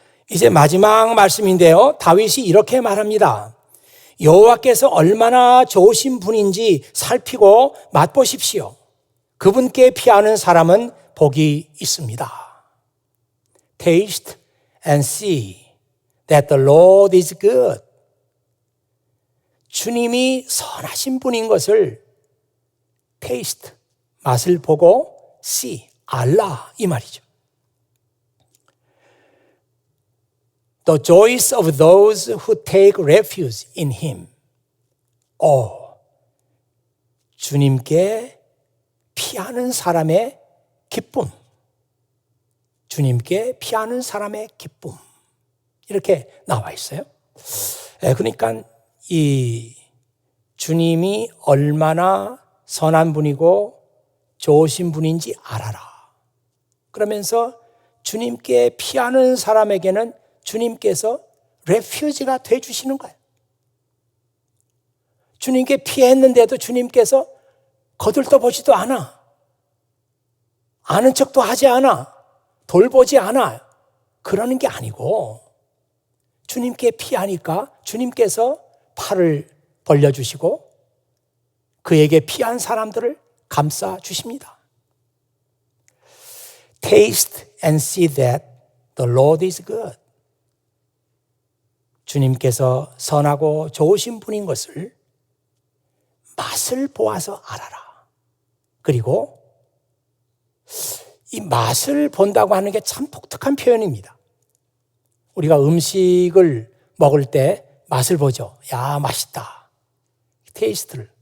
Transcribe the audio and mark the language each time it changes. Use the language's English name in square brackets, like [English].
[Korean] 이제 마지막 말씀인데요. 다윗이 이렇게 말합니다. 여호와께서 얼마나 좋으신 분인지 살피고 맛보십시오. 그분께 피하는 사람은 복이 있습니다. [English] Taste and see that the Lord is good. [Korean] 주님이 선하신 분인 것을 taste, 맛을 보고 see, 알라 이 말이죠. [English] The joys of those who take refuge in Him. [Korean] 주님께 피하는 사람의 기쁨. 주님께 피하는 사람의 기쁨. 이렇게 나와 있어요. 그러니까 이 주님이 얼마나 선한 분이고 좋으신 분인지 알아라. 그러면서 주님께 피하는 사람에게는 주님께서 레퓨지가 돼 주시는 거예요. 주님께 피했는데도 주님께서 거들떠보지도 않아. 아는 척도 하지 않아. 돌보지 않아. 그러는 게 아니고 주님께 피하니까 주님께서 팔을 벌려주시고 그에게 피한 사람들을 감싸 주십니다. [English] Taste and see that the Lord is good. [Korean] 주님께서 선하고 좋으신 분인 것을 맛을 보아서 알아라. 그리고 이 맛을 본다고 하는 게 참 독특한 표현입니다. 우리가 음식을 먹을 때 맛을 보죠. 야, 맛있다. 테이스트를.